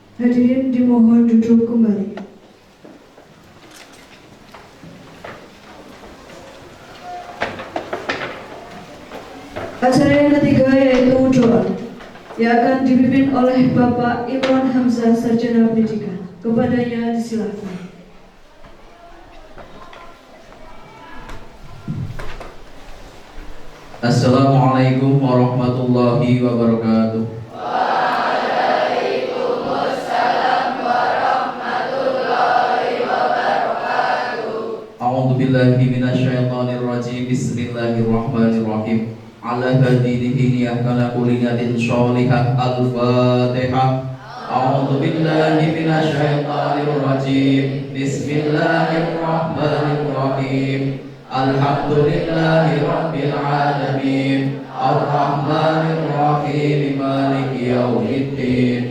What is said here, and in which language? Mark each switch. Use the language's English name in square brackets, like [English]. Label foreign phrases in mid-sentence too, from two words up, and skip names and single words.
[Indonesian] Hadirin dimohon duduk kembali. Acara yang ketiga yaitu doa yang akan dipimpin oleh Bapak Imran Hamzah, Sarjana Pendidikan. Kepadanya disilakan. [Arabic] السلام عليكم ورحمة الله وبركاته. وعليكم السلام ورحمة الله وبركاته. أعوذ بالله من الشيطان الرجيم. بسم الله الرحمن الرحيم. Ala hadinihi ahkana kulinatin sholihah. Al-Fatihah. أعوذ بالله من الشيطان الرجيم. بسم الله الرحمن الرحيم. الحمد لله رب العالمين. الرحمن الرحيم. مالك يوم الدين.